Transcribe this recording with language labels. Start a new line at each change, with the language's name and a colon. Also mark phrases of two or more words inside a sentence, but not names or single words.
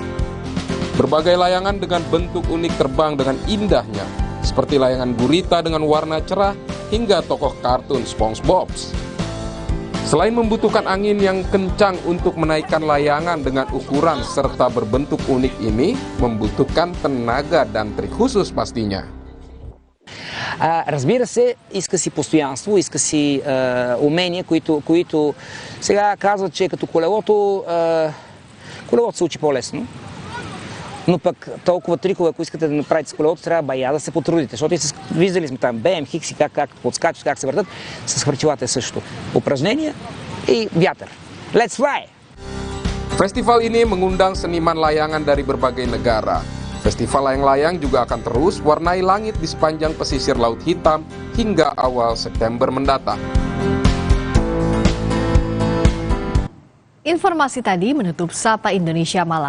Indonesian: Berbagai layangan dengan bentuk unik terbang dengan indahnya, seperti layangan gurita dengan warna cerah hingga tokoh kartun SpongeBob. Selain membutuhkan angin yang kencang untuk menaikkan layangan dengan ukuran serta berbentuk unik ini, membutuhkan tenaga dan trik khusus pastinya.
Bulgarian: Разбира се, иска си постоянство, иска си умения, които сега казват, че като колелото се учи по-лесно. Но пък толкова трикове, ако искате да направите с колелото, трябва бая да се потрудите, защото виждали сме там BMX, как подскачат, как се въртат, с хвърчилата е същото. Упражнения и вятър.
English: Let's fly!
Indonesian: Festival ini mengundang seniman layangan dari berbagai negara. Festival layang-layang juga akan terus warnai langit di sepanjang pesisir Laut Hitam hingga awal September mendatang. Informasi tadi menutup Sapa Indonesia Malam.